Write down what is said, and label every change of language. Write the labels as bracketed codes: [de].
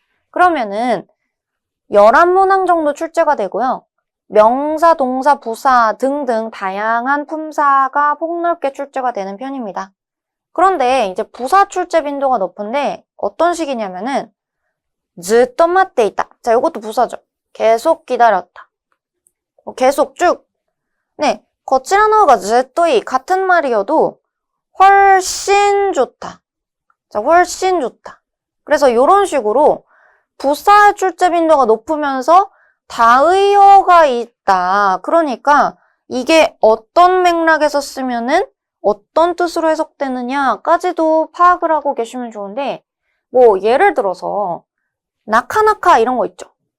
[ko] 그러면은 11문항 정도 출제가 되고요. 명사, 동사, 부사 등등 다양한 품사가 폭넓게 출제가 되는 편입니다. 그런데 이제 부사 출제 빈도가 높은데 어떤 식이냐면은 [ja] ずっと待っていた. [ko] 자, 이것도 부사죠. 계속 기다렸다. 계속 쭉. 네, [ja] こちらの方がずっといい [ko] 같은 말이어도 훨씬 좋다. 자, 훨씬 좋다. 그래서 이런 식으로 부사 출제 빈도가 높으면서 다의어가 있다. 그러니까 이게 어떤 맥락에서 쓰면은 어떤 뜻으로 해석되느냐까지도 파악을 하고 계시면 좋은데 뭐 예를 들어서 나카나카 이런 거 있죠.